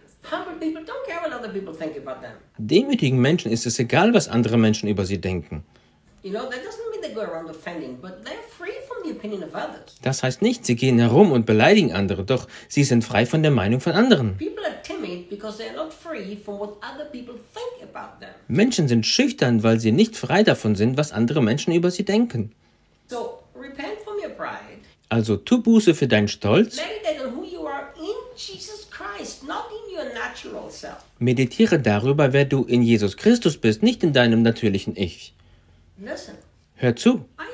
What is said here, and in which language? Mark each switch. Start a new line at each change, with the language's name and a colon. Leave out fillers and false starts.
English: Humble people don't care what other people think about them.
German: Demütigen Menschen ist es egal, was andere Menschen über sie denken.
English: You know, that doesn't mean they go around offending, but they're free from the opinion of others.
German: Das heißt nicht, sie gehen herum und beleidigen andere, doch sie sind frei von der Meinung von anderen.
English: People are timid because they're not free from what other people think about them.
German: Menschen sind schüchtern, weil sie nicht frei davon sind, was andere Menschen über sie denken.
English: So, repent from your pride.
German: Also, tu Buße für deinen Stolz.
English: Meditate on who you are in Jesus Christ, not in your natural self.
German: Meditiere darüber, wer du in Jesus Christus bist, nicht in deinem natürlichen Ich. Hör zu.